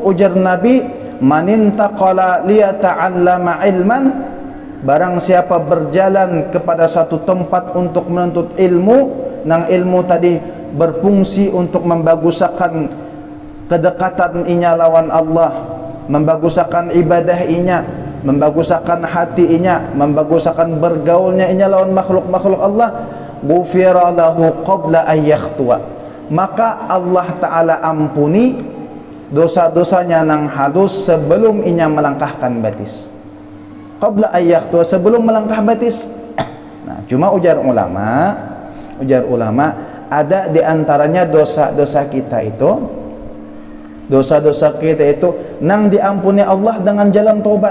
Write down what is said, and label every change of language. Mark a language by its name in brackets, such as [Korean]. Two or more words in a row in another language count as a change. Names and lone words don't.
[Banjar] Ujar Nabi, [Arabic] من انتقل ليتعلم علما, [Banjar] barang siapa berjalan kepada satu tempat untuk menuntut ilmu, nang ilmu tadi berfungsi untuk membaguskan kedekatan inya lawan Allah, membaguskan ibadah inya, membaguskan hati inya, membaguskan bergaulnya inya lawan makhluk-makhluk Allah, [Arabic] غفر له قبل أن يخطو, [Banjar] maka Allah Ta'ala ampuni dosa-dosanya nang halus sebelum inya melangkahkan batis. [Arabic] قبل أن يخطو, [Banjar] sebelum melangkah batis. Nah, cuma ujar ulama ada di antaranya dosa-dosa kita itu, dosa-dosa kita itu nang diampuni Allah dengan jalan tobat.